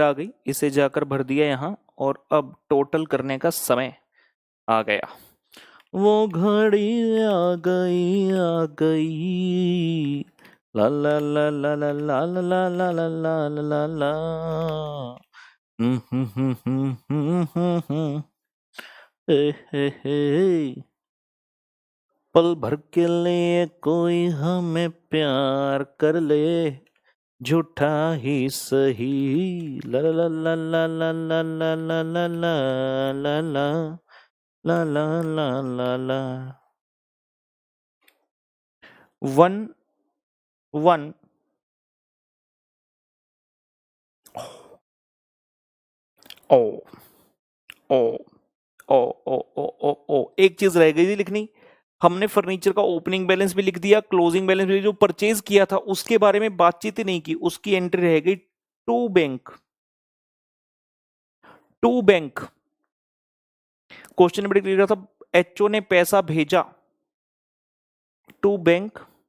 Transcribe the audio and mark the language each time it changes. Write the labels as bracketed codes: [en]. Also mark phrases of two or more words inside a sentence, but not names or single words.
[hi] आ गई, इसे जाकर भर दिया यहाँ और अब टोटल करने का समय आ गया। वो घड़ी आ गई ला ला ला ला ला ला ला ला ला ला ला ला ला। पल भर के लिए कोई हमें प्यार कर ले, झूठा ही सही ला ला ला ला ला ला ला ला ला ला ला ला ला ला ला ला। 1 1 ओ ओ ओ ओ ओ ओ ओ एक चीज रह गई थी लिखनी, हमने फर्नीचर का [en] opening balance [hi] भी लिख दिया, [en] closing balance [hi] भी, जो परचेज किया था उसके बारे में बातचीत ही नहीं की, उसकी एंट्री रह गई [en] to bank. to bank [hi] क्वेश्चन में क्लियर था, एचओ ने पैसा भेजा [en] to bank,